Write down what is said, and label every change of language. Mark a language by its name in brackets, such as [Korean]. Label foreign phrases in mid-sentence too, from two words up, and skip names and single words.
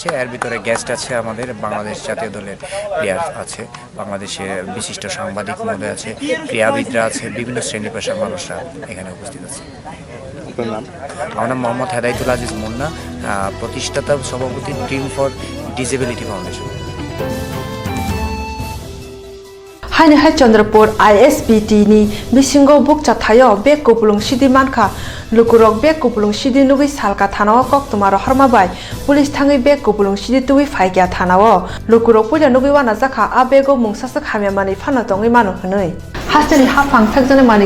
[Bangla] এর ভিতরে গেস্ট আছে, আমাদের বাংলাদেশ জাতীয় দলের প্লেয়ার আছে, বাংলাদেশের বিশিষ্ট সাংবাদিক মহোদয় আছে, ক্রীড়াবিদরা আছে, বিভিন্ন শ্রেণী পেশার মানুষরা এখানে উপস্থিত আছে। আপনার নাম? আমার নাম মোহাম্মদ হেদায়তুল আজিজ মুন্না, প্রতিষ্ঠাতা সভাপতি ড্রিম ফর ডিসেবিলিটি ফাউন্ডেশন। [Kok Borok] हायनि हाय चंद्रपुर ISBT नि बिसिंगो बुक चाथायो बे कुपलुंग सिदि मानखा लुकुरक बे कुपलुंग सिदि नुगै सालका थानाव कक्तमा हरमाबाय पुलिस थाङै बे कुपलुंग सिदि तुइ फाइग्या थानाव लुकुरक पुलिया नुगै वाना जाखा आ बेगो मुंसासक हामिया मानि फाना दङै मानु हनै हास्तेनि हाफां फेकजने मानि